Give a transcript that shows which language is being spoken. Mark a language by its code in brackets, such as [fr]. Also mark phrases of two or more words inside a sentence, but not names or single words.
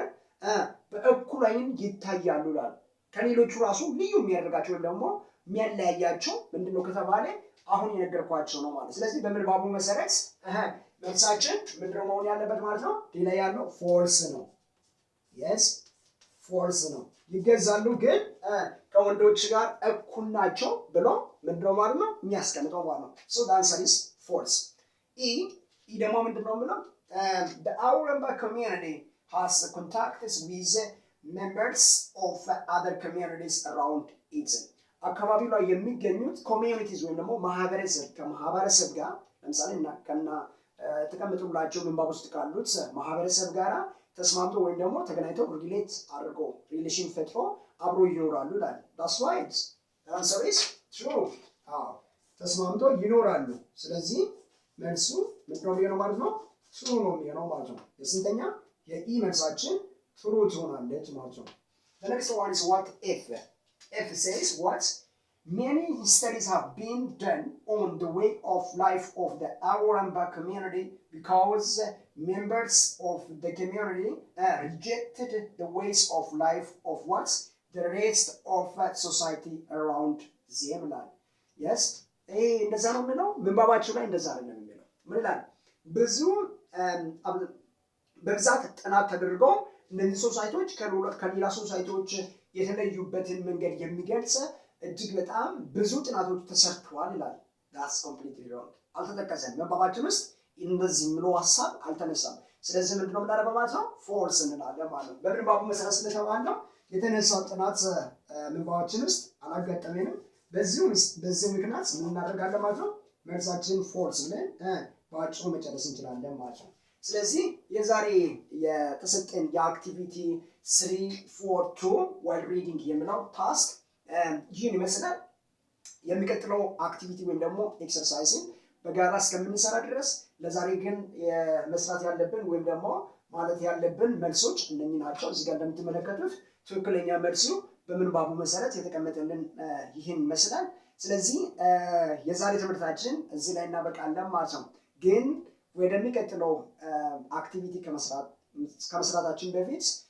[am] በእኩል አይን ይታያሉ ይላል። ከሌሎቹ ራሱ ልዩ የሚያደርጋቸው ወይም ደግሞ የሚያለያያቸው ምንድነው ከተባለ አሁን የነገርኳቸው ነው ማለት። ስለዚህ በምንባቡ መሰረት መልሳችን ምንድነው መሆን ያለበት ማለት ነው ሌላ ያለው ፎልስ ነው። yes ፎልስ ነው ይገዛሉ ግን ከወንዶች ጋር እኩል ናቸው ብሎ ምንድነው ማለት ነው የሚያስቀምጠው ማለት ነው። [en] so the answer is false. E [am] ደግሞ ምንድነው የሚለው [en] the Awaramba community has contacts with members of other communities around it. [am] አካባቢው ላይ የሚገኙት ኮሚዩኒቲዝ ወይም ደግሞ ከማህበረሰብ ጋር ለምሳሌ ከና ተቀምጡላቸው ምንባብ ውስጥ ካሉት ማህበረሰብ ጋራ ተስማምቶ ወይም ደግሞ ተገናኝተው ሪሌት አድርጎ ሪሌሽን ፈጥሮ አብሮ ይኖራሉ ይላል። [en] that's right the answer is true. [am] ተስማምቶ ይኖራሉ። ስለዚህ መልሱ ምንድነው የሚሆነው ማለት ነው true ነው የሚሆነው ማለት ነው። የስንተኛ የኢ መልሳችን true ትሆናለች ማለት ነው። [en] the next one is what F says what? Many studies have been done on the way of life of the Awaramba community because members of the community rejected the ways of life of what? The rest of society around them. Yes? [am] እንደዛ ነው የሚለው ምንባባቸው ላይ እንደዛ ነው የሚለው ምን ይላል? ብዙ በብዛት ጥናት ተደርገው እነዚህ ሶሳይቲዎች ከሌላ ሶሳይቲዎች የተለዩበትን መንገድ የሚገልጽ እጅግ በጣም ብዙ ጥናቶች ተሰርተዋል ይላል። [en] that's completely wrong [am] አልተጠቀሰም። ምንባባችን ውስጥ እንደዚህ ምሎ ሐሳብ አልተነሳም። ስለዚህ ምንድነው የምናደርገው ማለት ነው ፎልስ እንላለን ማለት ነው። በምንባቡ መሰረት ስለተባለው የተነሳው ጥናት ምንባባችን ውስጥ አላጋጠመንም። በዚህ ምክንያት ምን እናደርጋለን ማለት ነው መልሳችን ፎልስ ብለን በአጭሩ መጨረስ እንችላለን ማለት ነው። ስለዚህ የዛሬ የተሰጠን የአክቲቪቲ 342 [en] while reading [am] የሚለው ታስክ ይህን ይመስላል። የሚቀጥለው አክቲቪቲ ወይም ደግሞ ኤክሰርሳይዝን በጋራ እስከምንሰራ ድረስ ለዛሬ ግን መስራት ያለብን ወይም ደግሞ ማለት ያለብን መልሶች እነኚህ ናቸው። እዚህ ጋር እንደምትመለከቱት ትክክለኛ መልሱ በምንባቡ መሰረት የተቀመጠልን ይህን ይመስላል። ስለዚህ የዛሬ ትምህርታችን እዚህ ላይ እናበቃለን ማለት ነው። ግን ወደሚቀጥለው አክቲቪቲ ከመስራታችን በፊት